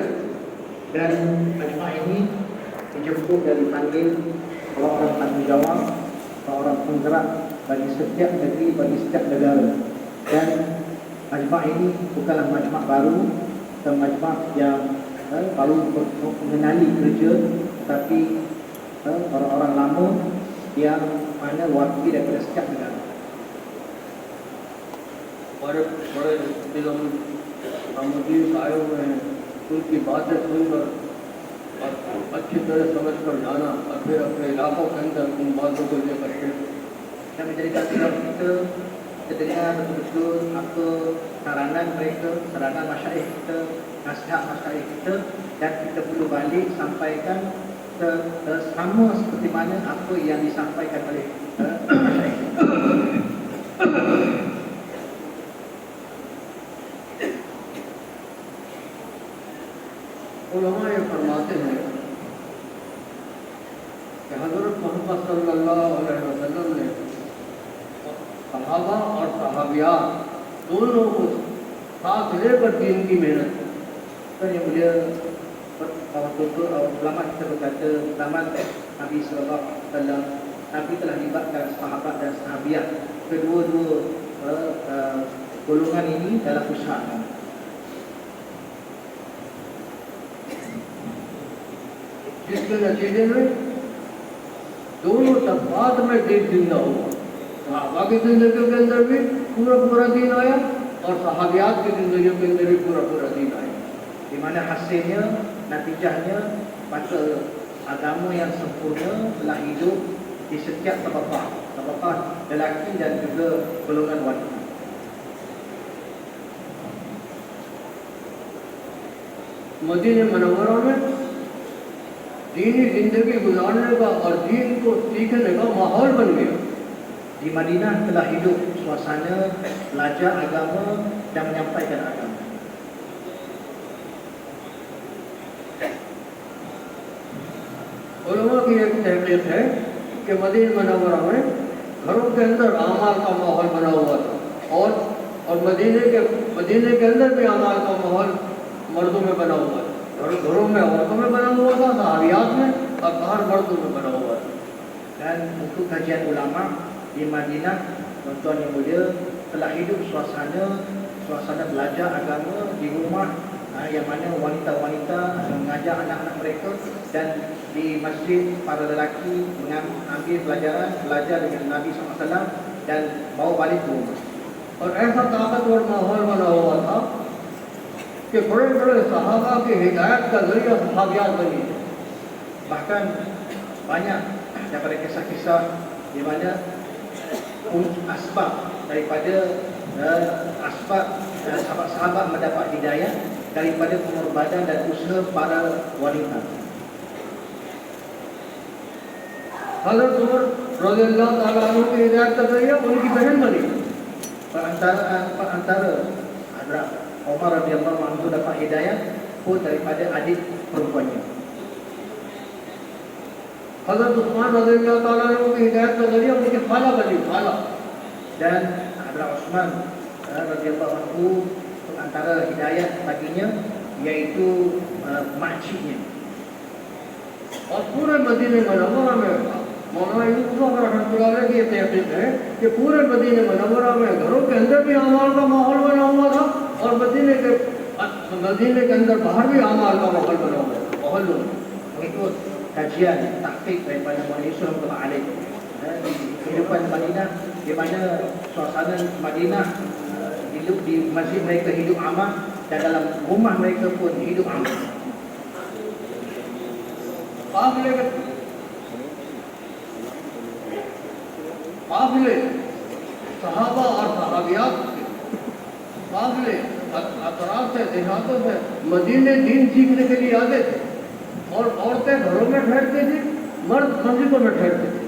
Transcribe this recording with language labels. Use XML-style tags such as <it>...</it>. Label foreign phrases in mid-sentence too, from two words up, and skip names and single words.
<ms>Dan majmuk ini dijemput dari panggil orang-orang tanggungjawab, orang penggerak bagi setiap negeri, bagi setiap negara. Dan majmuk ini bukanlah majmuk baru atau majmuk yang baru mengenali kerja, tapi orang-orang lama yang mana wakil daripada setiap negara.</ms> <hi>बड़े दिनों में मुदीर आए हुए हैं, उनकी बातें सुनकर और अच्छी तरह समझ कर जाना और फिर अपने इलाकों के अंदर उन बातों को लेकर के</hi> <ms>Dan menjadikan sikap kita dengar betul-betul apa sarangan mereka, sarangan masyarakat kita, nasihat masyarakat kita, dan kita perlu balik sampaikan sama seperti mana apa yang disampaikan oleh masyarakat kita.</ms> <hi>उलमा ये फरमाते हैं कि हज़रत मोहम्मद</hi> <ar>صلى الله عليه وسلم</ar> <hi>ने सहाबा और सहाबियात दोनों को साथ लेकर दीन की मेहनत की।</hi> <ms>Dan yang mulia ulama kita berkata zaman Nabi</ms> <ar>صلى الله عليه وسلم,</ar> <ms>Nabi telah libatkan sahabat dan sahabiah, kedua-dua golongan ini dalam usaha.</ms> <hi>जिसके नतीजे में दोनों तबकात में दीन जिंदा हुआ। सहाबा की जिंदगी के अंदर भी पूरा दीन आया और सहाबियात की जिंदगी के अंदर भी पूरा दीन आया।</hi> <ms>Di mana hasilnya, natijahnya, maka agama yang sempurna telah hidup di setiap tabaqah lelaki dan juga golongan wanita.</ms> <hi>मदीने मुनव्वरा में दीनी जिंदगी गुजारने का और दीन को सीखने का माहौल बन गया।</hi> <ms>Di Madinah telah hidup suasana belajar agama dan menyampaikan agama.</ms> <hi>उलमा की एक तहकीक है कि मदीना मुनव्वरा में घरों के अंदर आमाल का माहौल बना हुआ था और मदीने के अंदर भी आमाल का माहौल मर्दों में बना हुआ था। घरों में औरतों में बना हुआ था, सहाबियात में, और बाहर मर्दों में बना हुआ था।</hi> <ms>Dan untuk kajian ulama di Madinah, tuan-tuan yang mulia, telah hidup suasana belajar agama di rumah, yang mana wanita-wanita mengajar anak-anak mereka, dan di masjid para lelaki mengambil belajar dengan Nabi SAW dan bawa balik ke rumah.</ms> <hi>और ऐसा ताकतवर माहौल बना हुआ था कि बड़े सहाबा की हिदायत का जरिया सहाबियात बनी।</hi> <ms>Bahkan banyak daripada kisah-kisah di mana asbab daripada asbab sahabat-sahabat mendapat hidayah daripada pengorbanan dan usaha para wanita.</ms> <hi>हज़रत उमर</hi> <ar>رضي الله تعالى عنه</ar> <hi>की हिदायत का जरिया उनकी बहन बनी।</hi> <ms>Perantara Hazrat Umar</ms> <ar>رضي الله عنه</ar> <ms>dapat hidayah pun daripada adik perempuannya.</ms> <hi>हज़रत उस्मान</hi> <ar>رضي الله تعالى عنه</ar> <hi>की हिदायत का जरिया उनकी खाला बनी, खाला।</hi> <ms>Dan Hazrat Utsman</ms> <ar>رضي الله عنه</ar> <ms>antara hidayah baginya iaitu makciknya.</ms> <hi>और पूरे मदीने मुनव्वरा में मौलाना यूसुफ</hi> <ar>رحمة الله عليه</ar> <hi>की ये तहकीक है कि पूरे मदीने मुनव्वरा में घरों के अंदर भी आमाल का माहौल बना हुआ था और मदीने के अंदर बाहर भी आमाल का माहौल बना हुआ था। माहौल</hi> <ms>Mengikut kajian tahqiq daripada Maulan Yusuf</ms> <ar>رحمه الله عليه,</ar> <ms>kehidupan Madinah, di mana suasana Madinah hidup di masjid mereka hidup aman, dan dalam rumah mereka pun hidup aman.</ms> <hi>काफिले सहाबा और सहाबियात काफिले अतराफ से, देहातों से मदीने दीन सीखने के लिए आते थे और औरतें घरों में ठहरती थी, मर्द मस्जिदों में ठहरते थे।</hi>